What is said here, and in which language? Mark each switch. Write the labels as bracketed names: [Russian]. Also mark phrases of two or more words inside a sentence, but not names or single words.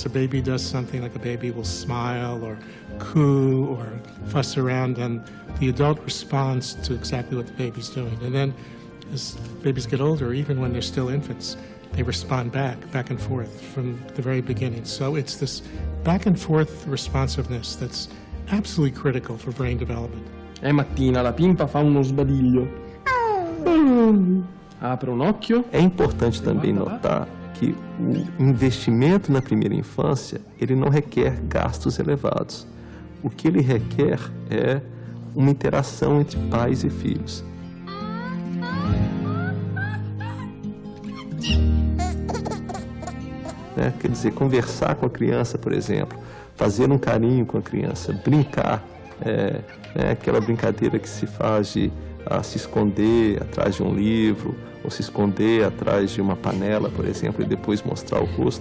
[English] A baby does something, like a baby will smile or coo or fuss around, and the adult responds to exactly what the baby's doing. And then as babies get older, even when they're still infants, they respond back and forth from the very beginning. So it's this back and forth responsiveness that's absolutely critical for brain development. [Italian] Mattina la pimpa fa uno sbadiglio. Apre un occhio. [Portuguese] É importante também notar que o investimento na primeira infância, ele não requer gastos elevados. O que ele requer é uma interação entre pais e filhos. Quer dizer, conversar com a criança, por exemplo, fazer um carinho com a criança, brincar, aquela brincadeira que se faz de se esconder atrás de um livro, ou se esconder atrás de uma panela, por exemplo, e depois mostrar o rosto.